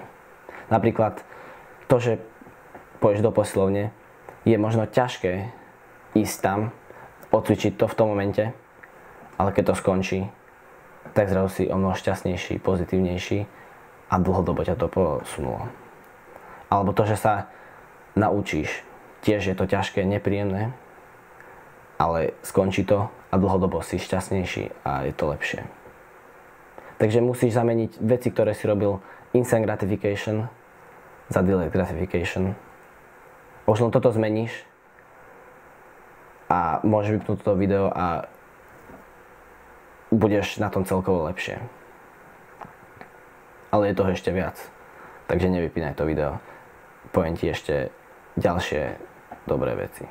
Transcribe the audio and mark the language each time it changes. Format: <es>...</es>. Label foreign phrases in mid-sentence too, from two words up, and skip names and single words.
<sk>Napríklad to, že pôjdeš do posilovne, je možno ťažké ísť tam, odcvičiť to v tom momente, ale keď to skončí, tak zrazu si o mnoho šťastnejší, pozitívnejší a dlhodobo ťa to posunulo. Alebo to, že sa naučíš, tiež je to ťažké, nepríjemné, ale skončí to a dlhodobo si šťastnejší a je to lepšie. Takže musíš zameniť veci, ktoré si robil</sk> <en>instant gratification</en> <sk>za</sk> <en>delayed gratification.</en> <sk>Už len toto zmeníš a môžeš vypnúť toto video a budeš na tom celkovo lepšie. Ale je toho ešte viac, takže nevypínaj to video. Poviem ti ešte ďalšie dobré veci.</sk>